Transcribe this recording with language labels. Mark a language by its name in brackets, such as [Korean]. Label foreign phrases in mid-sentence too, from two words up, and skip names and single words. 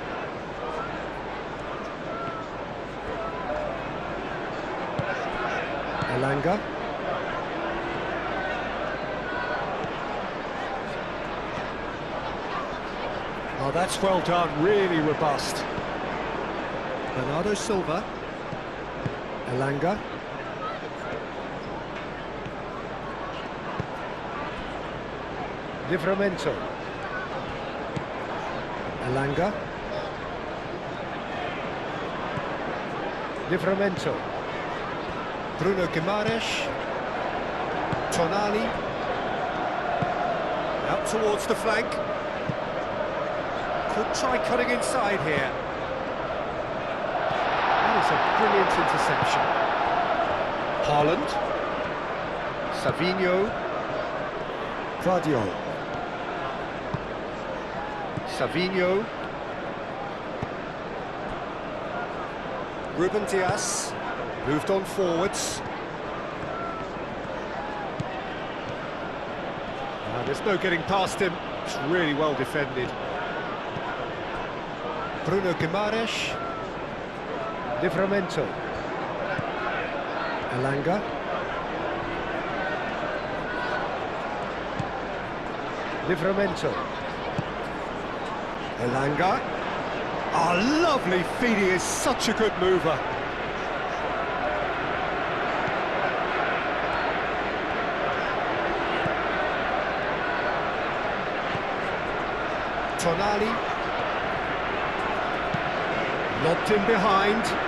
[English] Elanga. Oh, that's well done, really robust. Bernardo Silva. Elanga. Livramento. Elanga. Livramento. Bruno Guimaraes. Tonali. Out towards the flank. Could try cutting inside here. That is a brilliant interception. Haaland. Savinho. Guardiola. Savinho. Ruben Dias. Moved on forwards. There's no getting past him. It's really well defended. Bruno Guimaraes. Livramento. Elanga. Livramento. Elanga. Oh, lovely feed, he is such a good mover. Tonali. Lobbed in behind.